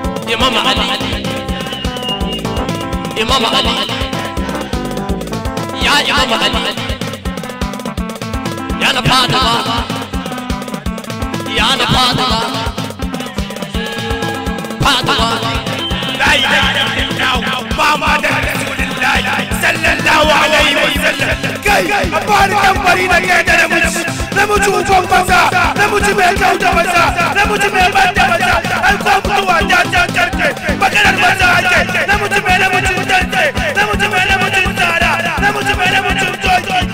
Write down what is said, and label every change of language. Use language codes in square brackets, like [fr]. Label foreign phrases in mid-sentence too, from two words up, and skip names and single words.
[ha] Imam Ali. Imam Ali. Ya Imam Ali. Ya na Fatima. Ya na Fatima. Fatima. [ar] لا إله إلا الله. محمد رسول الله. صلى الله عليه وسلم. [ha] Kai, a fara tambari da kai da namiji. Namiji uban maza, namiji mai kyau da maza, namiji mai ban da maza. Ai, ko mutuwa ta cancanci. Maganar maza ake. Namiji mai namijin tantance. Namiji mai namijin tsada. Namiji mai namijin doki.